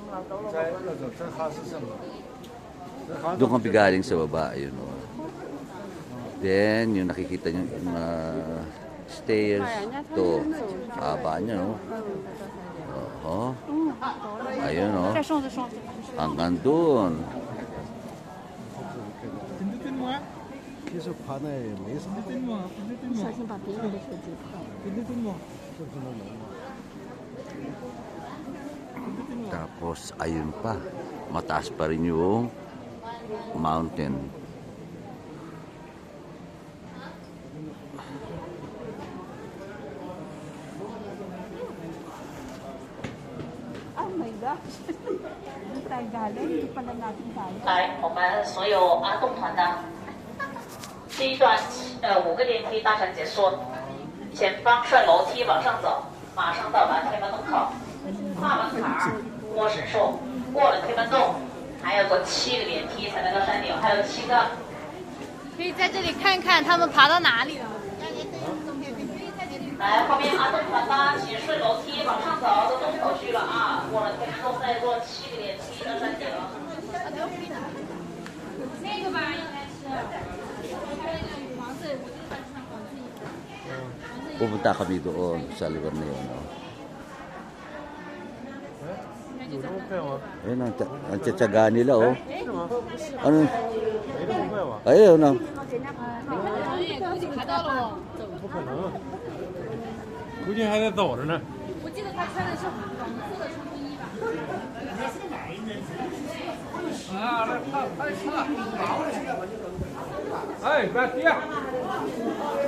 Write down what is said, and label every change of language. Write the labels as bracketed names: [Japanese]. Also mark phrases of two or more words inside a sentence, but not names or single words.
[Filipino] Doon kami galing sa baba, yun o. Then, yung nakikita nyo, yung mga stairs, to, haba niya, no? Oo. Ayun, no? Hanggang doon. [Chinese] 其实爬那也没啥。小心把别人的手机碰。 [Filipino] Tapos, ayun pa. Mataas pa rin yung mountain. [English] Oh my gosh! [Filipino] Hindi tayo galing, hindi pala natin tayo. [Chinese] 来，我们所有阿洞团的第一段5个电梯搭乘结束，前方顺楼梯往上走，马上到达天安门门口。跨门槛儿摸神兽，过了天安洞，还要坐7个电梯才能到山顶，还有7个。可以在这里看看他们爬到哪里了。来，后面阿洞团的，请顺楼梯往上走，到洞口去了啊！过了天安洞再坐7个电梯到山顶。那个吧，应该是，还有那个黄色，我就是穿黄色衣服。 [Filipino] Pupunta kami doon sa lugar na yun, no? Ayun, ang tsatsaga nila, oh. Ano? Ayun, no? [Chinese] 估计爬到了哦。不可能，估计还在走着呢。我记得他穿的是黄色的冲锋衣吧？啊，来，快，快，快！哎，别跌！